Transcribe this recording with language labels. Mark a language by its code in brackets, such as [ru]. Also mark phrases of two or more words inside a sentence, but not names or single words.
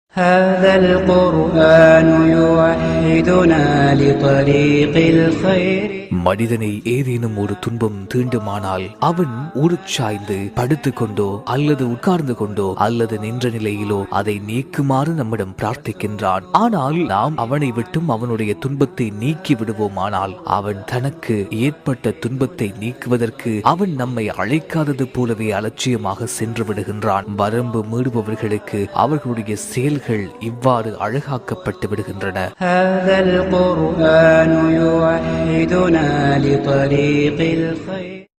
[ta] هذا القرآن يوحدنا لطريق الخير. மனிதனை ஏதேனும் ஒரு துன்பம் தீண்டுமானால் அவன் உருச்சாய்ந்து படுத்துக் கொண்டோ அல்லது உட்கார்ந்து கொண்டோ அல்லது நின்ற நிலையிலோ அதை நீக்குமாறு நம்மிடம் பிரார்த்திக்கின்றான். ஆனால் நாம் அவனை விட்டும் அவனுடைய துன்பத்தை நீக்கி விடுவோமானால் அவன் தனக்கு ஏற்பட்ட துன்பத்தை நீக்குவதற்கு அவன் நம்மை அழைக்காதது போலவே அலட்சியமாக சென்று விடுகின்றான். வரம்பு மீறுபவர்களுக்கு அவர்களுடைய செயல்கள் இவ்வாறு அழகாக்கப்பட்டு விடுகின்றன. [ar] هذا القرآن يوحدنا لطريق الخير.